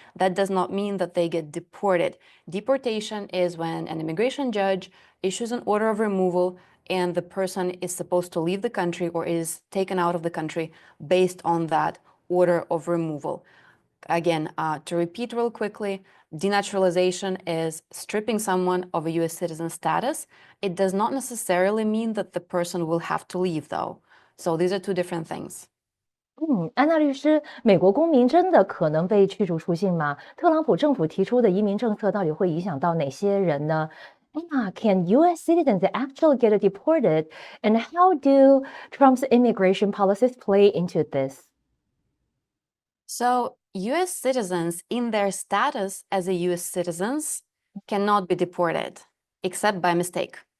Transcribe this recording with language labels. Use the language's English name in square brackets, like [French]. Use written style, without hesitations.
[English] That does not mean that they get deported. Deportation is when an immigration judge issues an order of removal and the person is supposed to leave the country or is taken out of the country based on that order of removal. Again, to repeat real quickly, denaturalization is stripping someone of a US citizen status. It does not necessarily mean that the person will have to leave, though. So these are two different things. [Chinese] 安娜律师，美国公民真的可能被驱逐出境吗？特朗普政府提出的移民政策到底会影响到哪些人呢？ [English] Anna, can U.S. citizens actually get deported? And how do Trump's immigration policies play into this? So US citizens in their status as a US citizens cannot be deported, except by mistake.